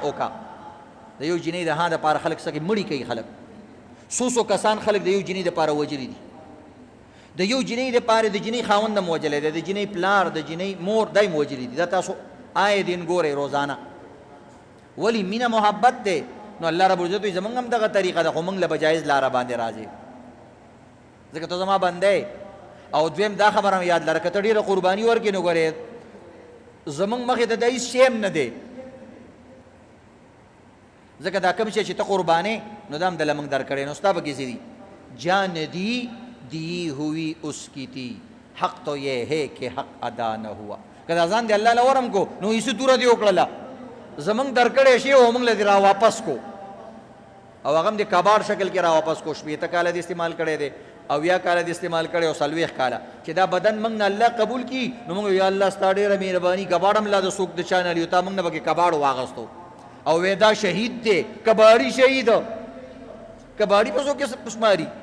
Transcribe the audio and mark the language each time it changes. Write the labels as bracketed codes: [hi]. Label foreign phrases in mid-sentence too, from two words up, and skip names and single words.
[ps] وکړه د یو جنۍ د ها دپاره خلک څه کوي مړي کوي خلک څو کسان خلک د یو جنۍ دپاره وجلي دي د یو جنۍ دپاره د جنۍ خاوند هم وجلی دی د جنۍ پلار د جنۍ مور دی هم وجلي دي دا تاسو آیه دین ګورئ روزانه ولی مینه محبت دی نو الله رب العزت وایي زمونږ هم دغه طریقه ده خو موږ له به جایز لاره باندې راځي ځکه ته زما بنده او دویم دا خبره مې یاد لره که ته ډېره قرباني ورکړې نو ګورې زمونږ مخې ته دا هېڅ شی هم نه دی ځکه دا کوم شی چې ته قربانې نو دا هم دله موږ درکړی نو ستا به کې څه دي [ur] جان دی دی ہوئی اس کی تھی حق تو یہ ہے کہ حق ادا نہ ہوا [ps] که دا ځان دی الله له ورم کو نو هېڅ توره دې وکړله زمونږ درکړی شی او موږ له دې را واپس کو او هغه هم د کباړ شکل کې را واپس کو شپېته کاله دې استعمال کړی دی او یا کاله دې استعمال کړی او څلوېښت کاله چې دا بدن موږ نه الله قبول کړي نو موږ یا الله ستا ډېره مهرباني کباړ هم لا د څوک د چا نه لیو تا موږ نه پکې کباړ واغستو او وی دا شهید دی کباړي شهید کباړي په څوک کې شماري